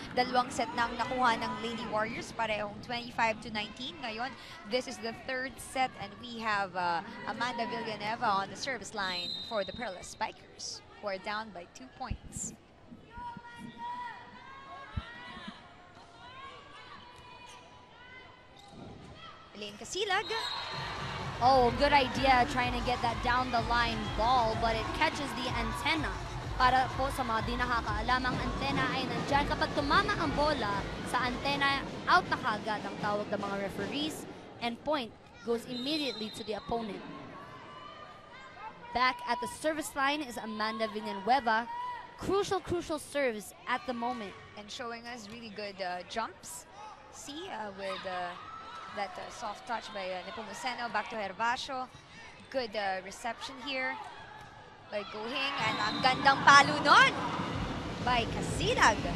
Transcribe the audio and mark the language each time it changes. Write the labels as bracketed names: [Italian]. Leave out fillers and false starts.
[Filipino] Dalawang set na ang nakuha ng Lady Warriors, parehong 25-19. Ngayon, [English] this is the third set, and we have Amanda Villanueva on the service line for the Perlas Spikers, who are down by 2 points. Elaine Casilag. Oh, good idea trying to get that down the line ball, but it catches the antenna. [Filipino] Para po sa mga di nakakaalam, ang antenna ay nandyan. Kapag tumama ang bola sa antenna, out na kagad ang tawag ng mga referees, [English] and point goes immediately to the opponent. Back at the service line is Amanda Villanueva. Crucial serves at the moment. And showing us really good jumps. See, with that soft touch by Nepomuceno, back to Herbacio. Good reception here by Gohing, and [Filipino] ang gandang palo nun [English] by Casilag.